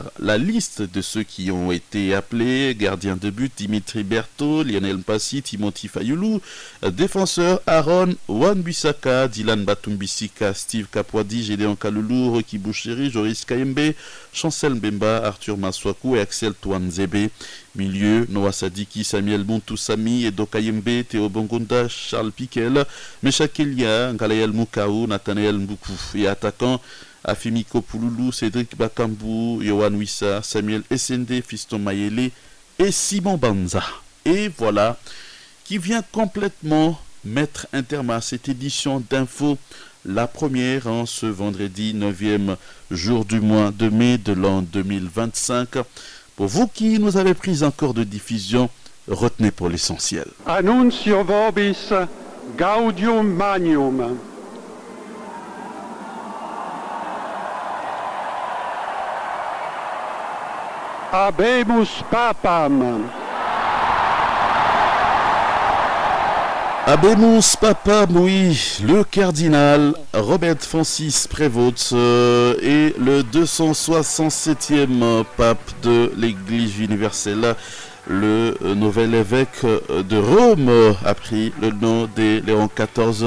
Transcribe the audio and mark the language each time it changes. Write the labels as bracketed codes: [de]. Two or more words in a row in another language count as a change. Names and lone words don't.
[fr] La liste de ceux qui ont été appelés: gardien de but Dimitri Berthaud, Lionel Mpassi, Timothy Fayoulou, défenseur Aaron Wan-Bissaka, Dylan Batumbisika, Steve Kapwadi, Gédéon Kaloulou, Rocky Boucheri, Joris Kayembe, Chancel Mbemba, Arthur Maswaku et Axel Touanzebe. Milieu, Noah Sadiki, Samuel Montoussami, Edo Kayembe, Théo Bongonda, Charles Piquel, Meshak Elia, Ngalael Moukaou, Nathanael Mboukou. Et attaquant, Afimiko Pouloulou, Cédric Bakambu, Yohan Wissa, Samuel Essende, Fiston Mayele et Simon Banza. Et voilà qui vient complètement mettre un terme à cette édition d'info, la première en ce vendredi 9e jour du mois de mai de l'an 2025. Pour vous qui nous avez pris encore de diffusion, retenez pour l'essentiel. [la] Annuncio vobis gaudium magnum. Habemus papam. Habemus papam, [fr] oui, le cardinal Robert Francis Prévost est le 267e pape de l'Église universelle. Le nouvel évêque de Rome a pris le nom de Léon XIV.